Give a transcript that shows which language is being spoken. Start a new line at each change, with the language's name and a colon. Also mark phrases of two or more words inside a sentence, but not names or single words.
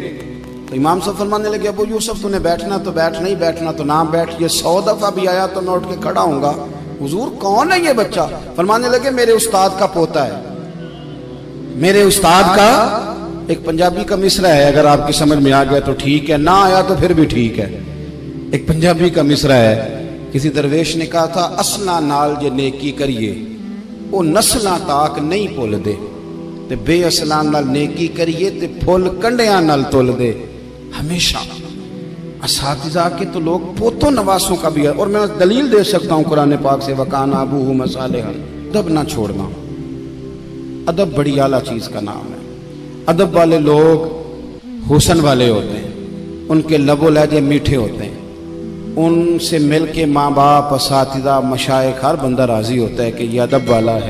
Urdu: تو امام صاحب فرمانے لگے ابو یوسف تو نے بیٹھنا تو بیٹھ، نہیں بیٹھنا تو نہ بیٹھ، یہ 100 دفعہ بھی آیا تو میں اٹھ کے کھڑا ہوں گا۔ حضور کون ہے یہ بچہ؟ فرمانے لگے میرے استاد کا پوتا ہے، میرے استاد کا۔ ایک پنجابی کا مصرع ہے، اگر آپ کی سمجھ میں آ گیا تو ٹھیک ہے، نہ آیا تو پھر بھی ٹھیک ہے۔ ایک پنجابی کا مصرع ہے، کسی درویش نے کہا تھا
Punjabi: اسنا نال جے نیکی کریے وہ نسلاں تاک نہیں بھول دے، تے بے اصلاں نال نیکی کریے تے پھول کنڈیاں نال تول دے۔
Urdu: ہمیشہ اساتذہ کے تو لوگ پوتوں نواسوں کا بھی ہے، اور میں دلیل دے سکتا ہوں قرآن پاک سے،
Arabic: وَكَانَ أَبُوهُمَا صَالِحًا۔
Urdu: ادب نہ چھوڑنا، ادب بڑی اعلیٰ چیز کا نام ہے۔ ادب والے لوگ حسن والے ہوتے ہیں، ان کے لب و لہجے میٹھے ہوتے ہیں، ان سے مل کے ماں باپ، اساتذہ، مشائخ، ہر بندہ راضی ہوتا ہے کہ یہ ادب والا ہے۔